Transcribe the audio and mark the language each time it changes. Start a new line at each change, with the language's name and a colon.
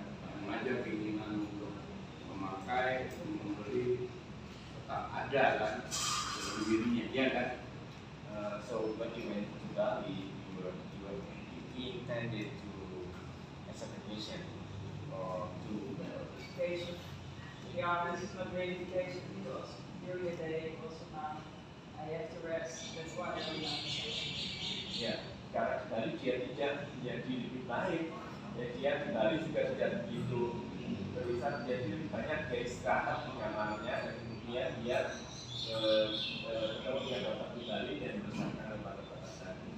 Indonesian: Yang aja keinginan untuk memakai, untuk membeli tetap ada kan dalam dirinya, ya kan?
English: So when you went to Bali, you intended to as a vacation or to Vacation. To be honest, it's not really vacation because during the day, also now, I have to rest. That's why I'm not vacation.
Indonesian: ya, karena di Bali dia tidak menjadi lebih baik. Ya, dia di Bali juga tidak begitu berwisata, jadi lebih banyak dia istirahat kenyamanannya dan kemudian dia ketemu dengan dokter di Bali dan bersama obat-obatan.